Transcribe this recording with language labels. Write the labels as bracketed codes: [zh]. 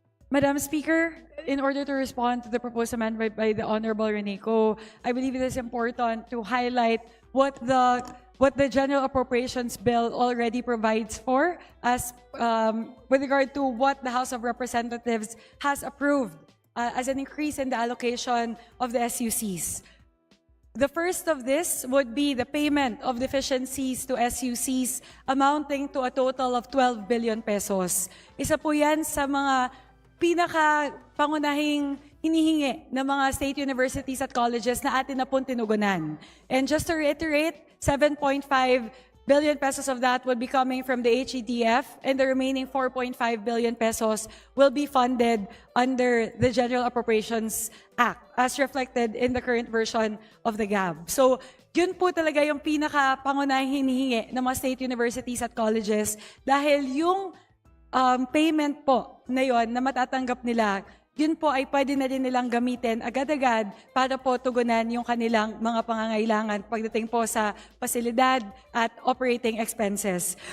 [en] Madam Speaker, in order to respond to the proposed amendment by the Honorable Reneco, I believe it is important to highlight what the General Appropriations Bill already provides for as with regard to what the House of Representatives has approved as an increase in the allocation of the SUCs. The first of this would be the payment of deficiencies to SUCs amounting to a total of 12 billion pesos. [tl] Isa po yan sa mga pinaka-pangunahing hinihingi ng mga state universities at colleges na atin na pong tinugunan. [en] And just to reiterate, 7.5 billion pesos of that would be coming from the HEDF, and the remaining 4.5 billion pesos will be funded under the General Appropriations Act, as reflected in the current version of the GAB. [tl] So, yun po talaga yung pinaka-pangunahing hinihingi ng mga state universities at colleges dahil yung payment po na yon na matatanggap nila, yun po ay pwede na din nilang gamitin agad-agad para po tugunan yung kanilang mga pangangailangan pagdating po sa pasilidad at operating expenses.